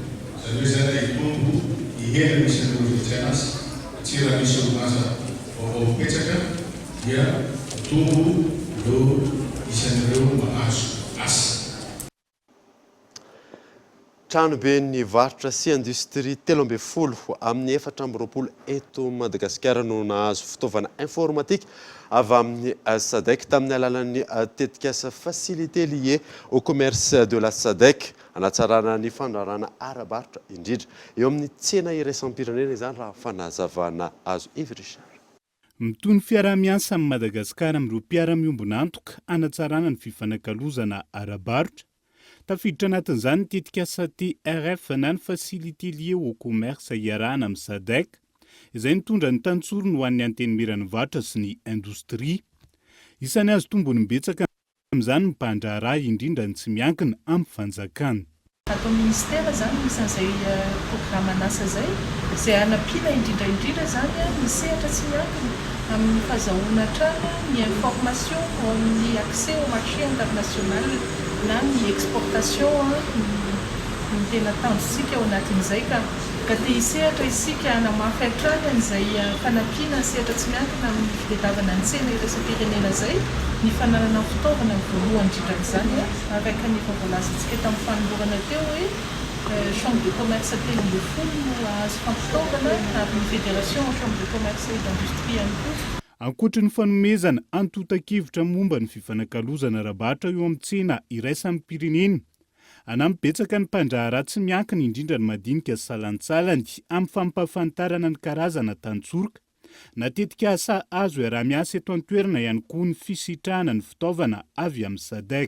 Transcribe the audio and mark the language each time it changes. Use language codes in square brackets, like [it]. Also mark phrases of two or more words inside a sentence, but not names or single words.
[mg] Zany hoe zany hitombo ihena misy an'ireo fiatsana asa satria raha misy orinasa vaovao mipetsaka dia hitombo ireo isan'ireo mahazo asa. Tranobe ny varotra sy industrie 13 amin'ny 420 eto Madagasikara no nahazo fitaovana informatique avy amin'ny SADC tamin'ny alalan'ny tetikasa [fr] facilité liée au commerce de la SADC [mg] anatsarana ny fandrarana ara-barotra indrindra eo amin'ny tsena iraisam-pirenena izany raha fanazavana azo Yves Richard. Mitony fiarah-miasa amin'ny Madagasikara amin'ireo mpiara-miombona antoka anatsarana ny fifanakalozana ara-barotra. Tafiditra anatin'izany tetikasa TRF na ny [fr] facilité liée au commerce [mg] iarahana amin'ny SADC izay nitondra ny tantsorony ho an'ny antenimiran'ny varotra sy ny indostria. Isany azo tombony betsaka amin'izany mpandraharaha indrindra ny tsy miankina amin'ny fanjakana. Atao ministera zany misy an'izay programme an'asa zay anampiana indrindra zany ny sehatra tsy miankina amin'ny fahazahoana trano, ny information amin'ny [fr] accès au marché international [mg] na ny exportation ny tena tanjonsika ao anatin'izay ka te hisehatra isika hanamafy hatrany an'izay fanampiana sehatra tsy miankina amin'ny fitadiavana ny tsena iraisam-pirenena zay ny fananana fitaovana voalohany indrindran'izany araka ny voalazatsika tamin'ny fanolorana teo hoe [fr] chambre de commerce [mg] telo ambin'ny folo no azo fampitaovana ary ny [fr] fédération chambre de commerce et d'industrie [mg] ihany koa. Ankoatra ny fanomezana antotan-kevitra momba ny fifanakalozana ara-barotra eo amin'ny tsena iraisan'ny pirenena, anampibetsaka ny mpandraharaha tsy miankina indrindra ny madinika salantsalany amin'ny fampafantarana ny karazana tantsoroka, natetika asa azo iaraha-miasa eto an-toerana ihany koa ny fisitrahana ny fitaovana avy amin'ny SADC.